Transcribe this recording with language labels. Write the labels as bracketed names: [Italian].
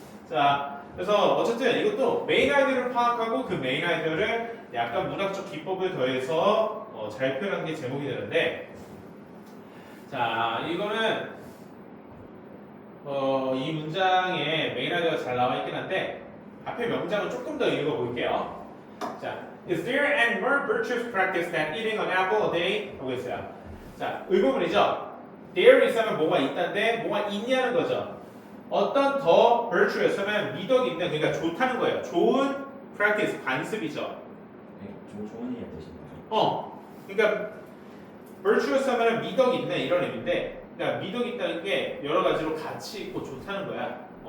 [Korean] 자, 그래서 어쨌든 이것도 메인 아이디어를 파악하고 그 메인 아이디어를 약간 문학적 기법을 더해서 잘 표현한 게 제목이 되는데, 자, 이거는 이 문장에 메인 아이디어가 잘 나와 있긴 한데 앞에 명장을 조금 더 읽어볼게요. [English] 자, is there any more virtuous practice than eating an apple a day? [Korean] 하고 있어요. 자, 의문문이죠. there 있으면 뭐가 있다인데 뭐가 있냐는 거죠. 어떤 더 virtuous 하면 미덕이 있는, 그러니까 좋다는 거예요. 좋은 practice, 관습이죠. 네, 좋은 일이 뜻인가요? 그러니까 virtuous 하면 미덕이 있는 이런 의미인데, 그러니까 미덕이 있다는 게 여러 가지로 가치 있고 좋다는 거야.